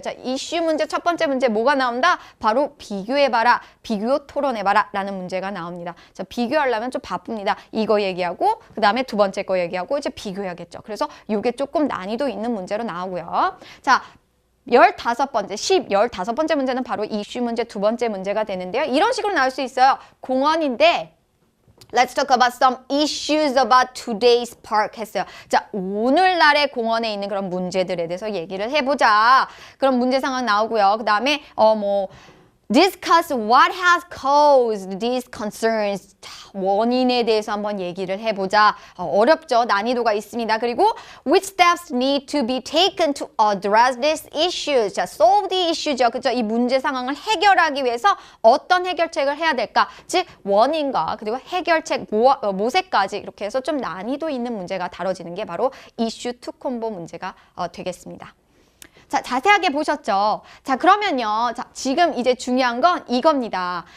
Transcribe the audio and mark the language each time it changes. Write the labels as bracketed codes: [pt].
[ko] 자, 이슈 문제 첫 번째 문제 뭐가 나온다? 바로 비교해봐라, 비교 토론해봐라 라는 문제가 나옵니다. 자, 비교하려면 좀 바쁩니다. 이거 얘기하고 그 다음에 두 번째 거 얘기하고 이제 비교해야겠죠. 그래서 이게 조금 난이도 있는 문제로 나오고요. 자, 15번째 문제는 바로 이슈 문제 두 번째 문제가 되는데요. 이런 식으로 나올 수 있어요. 공원인데 [en] Let's talk about some issues about today's park [ko] 했어요. 자, 오늘날의 공원에 있는 그런 문제들에 대해서 얘기를 해보자. 그런 문제 상황 나오고요. 그 다음에 [en] Discuss what has caused these concerns. [ko] 원인에 대해서 한번 얘기를 해보자. 어렵죠. 난이도가 있습니다. 그리고 [en] which steps need to be taken to address these issues. 자, solve the issue죠. [ko] 그죠? 이 문제 상황을 해결하기 위해서 어떤 해결책을 해야 될까? 즉, 원인과 그리고 해결책 모색까지 이렇게 해서 좀 난이도 있는 문제가 다뤄지는 게 바로 이슈 2 콤보 문제가 되겠습니다. 자, 자세하게 보셨죠? 자, 그러면요. 자, 지금 이제 중요한 건 이겁니다.